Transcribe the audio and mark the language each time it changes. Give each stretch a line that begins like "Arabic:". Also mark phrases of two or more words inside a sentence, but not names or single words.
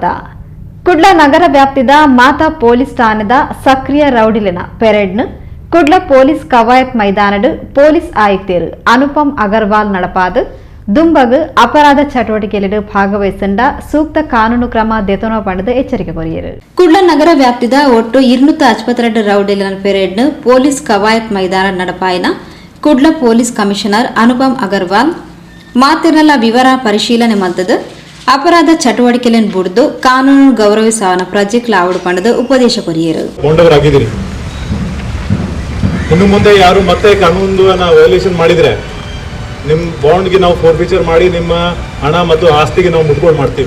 Tulu: ಕುಡ್ಲ ನಗರ ವ್ಯಾಪ್ತಿದ ಮಾತಾ ಪೊಲೀಸ್ ಠಾಣೆದ ಸಕ್ರಿಯ ರೌಡಿಲಿನ ಪೆರೇಡ್ನು ಕುಡ್ಲ ಪೊಲೀಸ್ ಕವಾಯತ್ ಮೈದಾನಡು ಪೊಲೀಸ್ ಆಯುಕ್ತರು ಅನುಪಮ್ ಅಗರ್ವಾಲ್ ನಡಪಾದು ದುಂಬಗು ಅಪರಾಧ ಚಟುವಟಿಕೆಯಲ್ಲಿ ಭಾಗವಹಿಸಿದ ಸೂಕ್ತ ಕಾನೂನು ಕ್ರಮ ದೆತೊನ ಪಡೆದು ಎಚ್ಚರಿಕೆ ಕೊರಿಯರು. ಕುಡ್ಲ ನಗರ ವ್ಯಾಪ್ತಿದ ಒಟ್ಟು 252 ರೌಡಿಲಿನ ಪೆರೇಡ್ನು ಪೊಲೀಸ್ ಕವಾಯತ್ ಮೈದಾನ ನಡಪಾಯಿನ ಕುಡ್ಲ ಪೊಲೀಸ್ ಕಮಿಷನರ್ ಅನುಪಮ್ ಅಗರ್ವಾಲ್ ಮಾತಿರಲ ವಿವರ ಪರಿಶೀಲನೆ ಮಂತದ್ದು ಅಪರಾಧ ಚಟುವಟಿಕೆಯನ್ನು ಬುಡ್ದು ಕಾನೂನು ಗೌರವಿಸವನ ಪ್ರಾಜೆಕ್ಟ್ ಲಾವಡು ಪಡೆದು ಉಪದೇಶ ಕೊರಿಯರು.
Kannada: ಇನ್ನು ಮುಂದೆ ಯಾರು ಮತ್ತೆ ಕಾನೂನು ವಯೋಲೇಷನ್ ಮಾಡಿದ್ರೆ ನಿಮ್ಮ ಬಾಂಡ್ಗೆ ನಾವು ಫೋರ್ಫೀಚರ್ ಮಾಡಿ ನಿಮ್ಮ ಹಣ ಮತ್ತು ಆಸ್ತಿಗೆ ನಾವು ಮುಟ್ಕೊಂಡು ಮಾಡ್ತೀವಿ.